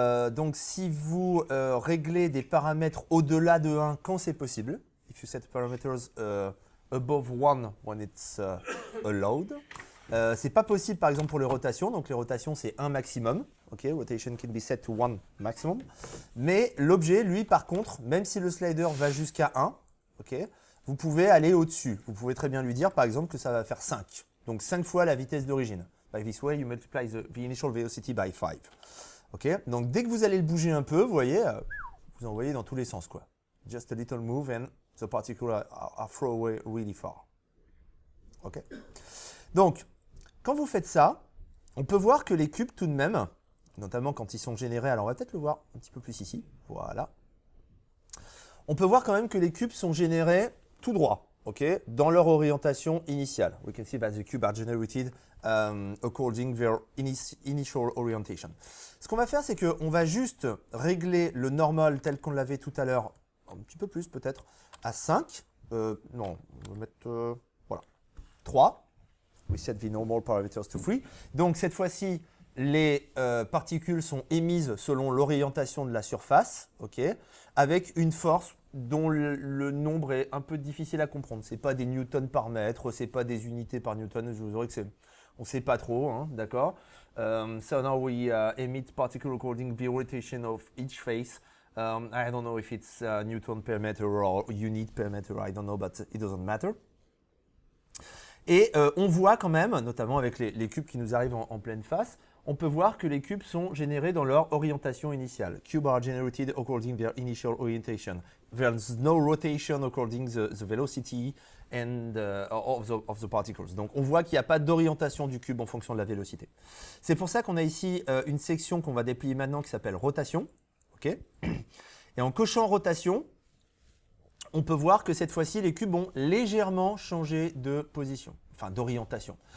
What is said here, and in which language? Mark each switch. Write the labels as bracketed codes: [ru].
[fr] Donc si vous réglez des paramètres au-delà de 1 quand c'est possible, [en] if you set parameters above 1 when it's allowed, [fr] c'est pas possible par exemple pour les rotations, donc les rotations c'est 1 maximum, ok, [en] rotation can be set to 1 maximum, [fr] mais l'objet lui par contre, même si le slider va jusqu'à 1, ok, vous pouvez aller au-dessus, vous pouvez très bien lui dire par exemple que ça va faire 5, donc 5 fois la vitesse d'origine. [en] By this way you multiply the initial velocity by 5. [fr] Ok, donc dès que vous allez le bouger un peu, vous voyez, vous envoyez dans tous les sens quoi. [en] Just a little move and the particles are thrown away really far. [fr] Ok. Donc, quand vous faites ça, on peut voir que les cubes tout de même, notamment quand ils sont générés, alors on va peut-être le voir un petit peu plus ici, voilà. On peut voir quand même que les cubes sont générés tout droit, ok, dans leur orientation initiale. [en] We can see that the cubes are generated according their initial orientation. [fr] Ce qu'on va faire, c'est qu'on va juste régler le normal tel qu'on l'avait tout à l'heure, un petit peu plus peut-être, à 5. Non, on va mettre voilà, 3. [en] We set the normal parameters to 3. [fr] Donc cette fois-ci, les particules sont émises selon l'orientation de la surface, ok, avec une force dont le nombre est un peu difficile à comprendre. Ce n'est pas des newtons par mètre, ce n'est pas des unités par newton. Je vous aurais que c'est... On ne sait pas trop, hein, d'accord. [en] So now we emit particles according to the rotation of each face. I don't know if it's newton per meter or unit per meter, I don't know, but it doesn't matter. [fr] Et on voit quand même, notamment avec les cubes qui nous arrivent en pleine face, on peut voir que les cubes sont générés dans leur orientation initiale. [en] Cubes are generated according to their initial orientation. There's no rotation according to the velocity and, of the particles. [fr] Donc on voit qu'il n'y a pas d'orientation du cube en fonction de la vélocité. C'est pour ça qu'on a ici une section qu'on va déplier maintenant qui s'appelle rotation. Okay. Et en cochant rotation, on peut voir que cette fois-ci, les cubes ont légèrement changé de position, enfin d'orientation.